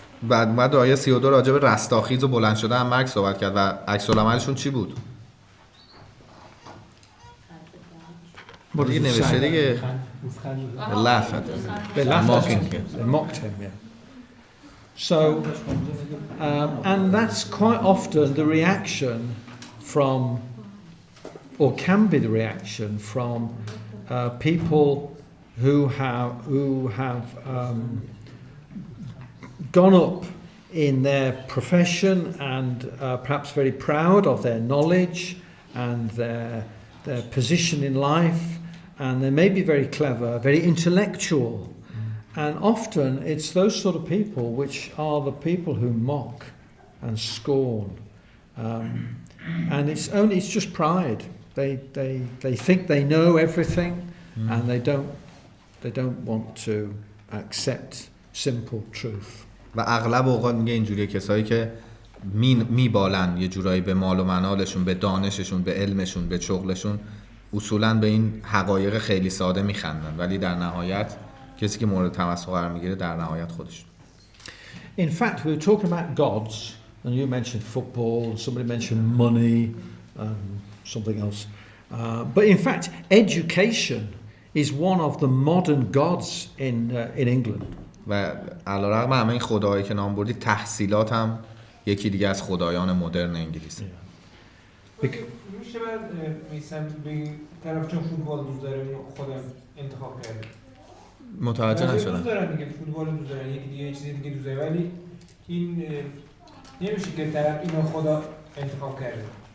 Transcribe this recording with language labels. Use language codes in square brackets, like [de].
[fa] بعد اومد آیه 32 راجع به رستاخیز و بلند شدن مرگ صحبت کرد و عکس العملشون چی بود؟ دیگه نوشته دیگه [en] laugh at him. They mocked him, yeah. So, and that's quite often the reaction from, or can be the reaction from people who have gone up in their profession and perhaps very proud of their knowledge and their position in life, and they may be very clever, very intellectual. And often it's those sort of people which are the people who mock and scorn. And it's just pride. They think they know everything, and they don't want to accept simple truth. [fa] و اغلب اوقات میگه اینجوریه کسایی که میبالن یه جورایی به مال و منالشون، به دانششون، به علمشون، به شغلشون، اصولاً به این حقایق خیلی ساده میخندن، ولی در نهایت کسی که مورد تمسخر قرار میگیره در نهایت خودشون. [en] In fact, we were talking about gods, and you mentioned football, and somebody mentioned money, and something else. But in fact, education is one of the modern gods in England. [fa] و علیرغم همه این خداهایی که نام بردی، تحصیلات هم یکی دیگه از خدایان مدرن انگلیسه. میشه بعد میسم بگی طرف چون فوتبال دوست داره خودم انتخاب کرده. متوجه نشدم. دوست دارن دیگه فوتبال دوست دارن، یکی دیگه چیزی دیگه دوست داره، ولی این نمیشه که طرف اینو خدا انتخاب کرده.